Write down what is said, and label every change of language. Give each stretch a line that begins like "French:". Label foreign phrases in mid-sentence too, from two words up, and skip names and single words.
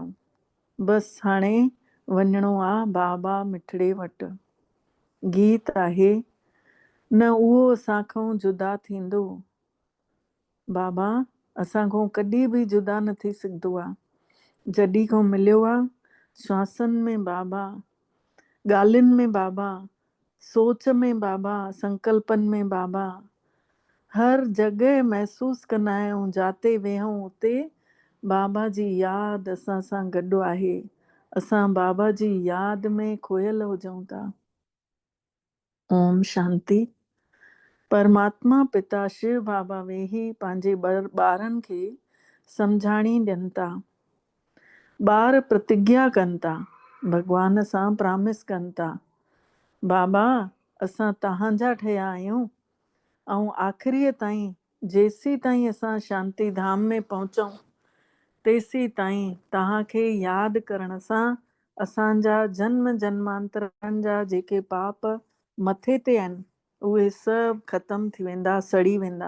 Sindhi: बसि हाणे वञिणो आहे बाबा मिठड़े वटि। गीत आहे, न उहो असांखां जुदा थींदो, बाबा असांखां कॾहिं बि जुदा न थी सघंदो आहे। जॾहिं खां मिलियो आहे, श्वासनि में बाबा, ॻाल्हियुनि में बाबा, सोच में बाबा, संकल्पनि में बाबा, हर जॻह महसूस कंदा आहियूं, जाते वेहूं उते बाबा जी यादि असां सां गॾु आहे। असां बाबा जी यादि में खोयल हुजूं था। ओम शांति। परमात्मा पिता शिव बाबा वेही पंहिंजे ॿारनि खे सम्झाणी ॾियनि था। ॿार प्रतिज्ञा कनि था, भॻवान सां प्रामिस कनि था, बाबा असां तव्हांजा ठहिया आहियूं ऐं आख़िरीअ ताईं जेसीं ताईं असां शांति धाम में पहुचूं तेसीं ताईं तव्हांखे यादि करण सां असांजा जन्म जन्मांतरनि जा जेके पाप मथे ते आहिनि उहे सभु ख़तमु थी वेंदा, सड़ी वेंदा।